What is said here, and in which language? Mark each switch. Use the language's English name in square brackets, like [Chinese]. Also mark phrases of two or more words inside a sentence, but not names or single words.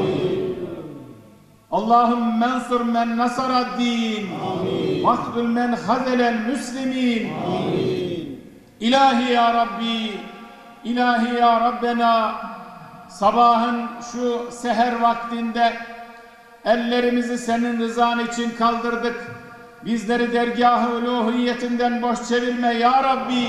[Arabic] اللهم انصر من نصر الدين واخذل من خذل المسلمين [Turkish] İlahi ya Rabbi, İlahi ya Rabbena, sabahın şu seher vaktinde ellerimizi senin rızan için kaldırdık. Bizleri dergâh-ı uluhiyetinden boş çevirme ya Rabbi.